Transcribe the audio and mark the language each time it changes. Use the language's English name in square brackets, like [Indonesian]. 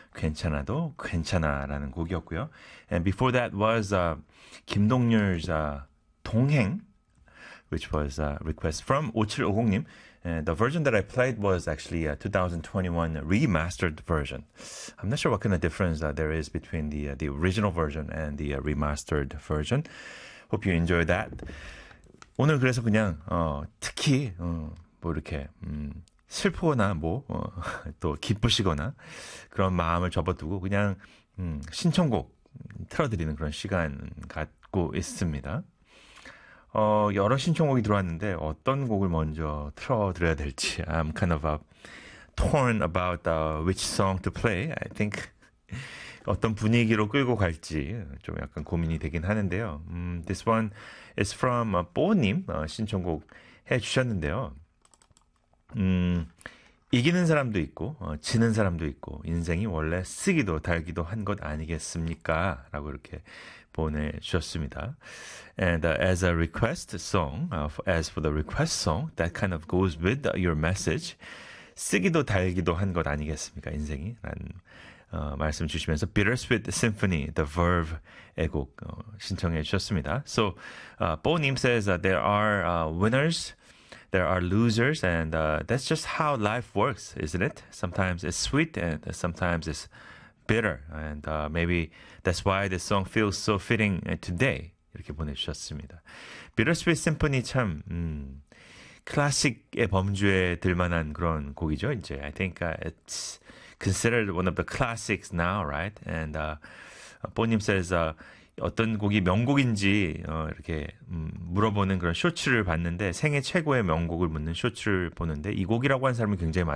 [Korean] 괜찮아도 괜찮아라는 곡이었고요. [English] And before that was 김동률's 동행, which was a request from 5750님. And the version that I played was actually a 2021 remastered version. I'm not sure what kind of difference there is between the original version and the remastered version. Hope you enjoy that. [Korean] 오늘 그래서 그냥 특히 뭐 이렇게 슬프거나 뭐 또 기쁘시거나 그런 마음을 접어두고 그냥 신청곡 틀어드리는 그런 시간 갖고 있습니다. 여러 신청곡이 들어왔는데 어떤 곡을 먼저 틀어드려야 될지 [English] I'm kind of torn about which song to play. I think [Korean] 어떤 분위기로 끌고 갈지 좀 약간 고민이 되긴 하는데요. [English] This one is from 뽀님 [Korean] 신청곡 해주셨는데요. 이기는 사람도 있고 지는 사람도 있고 인생이 원래 쓰기도 달기도 한것 아니겠습니까? 라고 이렇게 보내주셨습니다. [English] And as a request song, as for the request song, that kind of goes with your message. [Korean] 쓰기도 달기도 한것 아니겠습니까? 인생이? 라는 말씀 주시면서 Bittersweet Symphony, The Verve의 곡 신청해 주셨습니다. [English] So, Bo님 says that there are winners. There are losers, and that's just how life works, isn't it? Sometimes it's sweet, and sometimes it's bitter. And maybe that's why this song feels so fitting today. [Korean] 이렇게 보내주셨습니다. Bittersweet Symphony 참 클래식의 범주에 들 만한 그런 곡이죠. [English] 이제 I think it's considered one of the classics now, right? And [Korean] 뽀님 says 어떤 곡이 명곡인지 이렇게 물어보는 그런 쇼츠를 봤는데 생애 최고의 명곡을 묻는 쇼츠를 보는데 이 곡이라고 한 사람이 굉장히 많다.